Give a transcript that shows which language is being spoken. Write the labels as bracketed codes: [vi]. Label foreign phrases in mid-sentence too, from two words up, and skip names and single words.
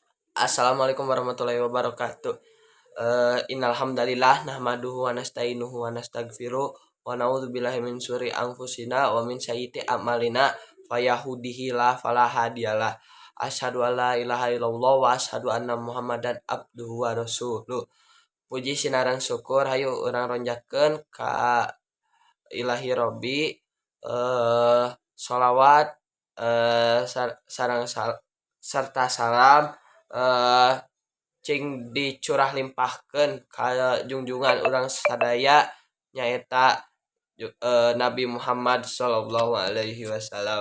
[ar] السلام عليكم ورحمة الله وبركاته. إن الحمد لله نحمده ونستعينه ونستغفره ونعوذ بالله من شرور أنفسنا ومن سيئات أعمالنا فيهدي الله فلا هادي له. أشهد أن لا إله إلا الله وأشهد أن محمدا عبده ورسوله. [su] Puji sinarang syukur hayu urang ronjakeun ka [ar] إلهي ربي, [su] sholawat sarta salam eh cing dicurah limpahkeun ka junjungan urang sadaya nyaeta Nabi Muhammad [ar] صلى الله عليه وسلم.